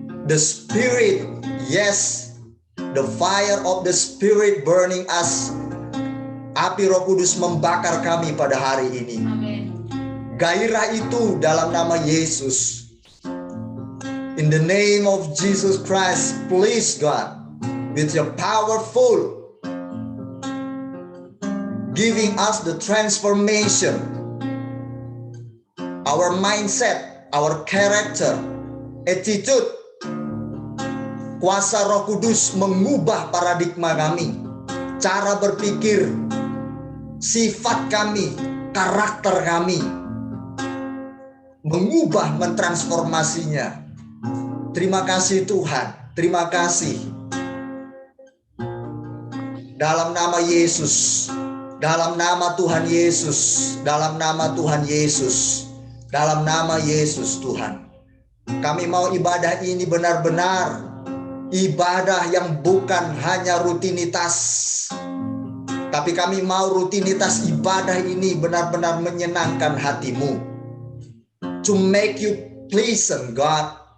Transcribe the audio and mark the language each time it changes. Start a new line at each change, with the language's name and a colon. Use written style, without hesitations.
English: The Spirit, yes, the fire of the Spirit burning us.
Indonesian: Api Roh Kudus membakar kami pada hari ini. Amin. Gairah itu dalam nama Yesus.
English: In the name of Jesus Christ, please God, with your powerful giving us the transformation, our mindset, our character, attitude.
Indonesian: Kuasa Roh Kudus mengubah paradigma kami, cara berpikir, sifat kami, karakter kami. Mengubah, mentransformasinya. Terima kasih Tuhan, terima kasih. Dalam nama Yesus, dalam nama Tuhan Yesus, dalam nama Tuhan Yesus, dalam nama Yesus Tuhan. Kami mau ibadah ini benar-benar ibadah yang bukan hanya rutinitas. Tapi kami mau rutinitas ibadah ini benar-benar menyenangkan hati-Mu.
English: To make you pleasant, God.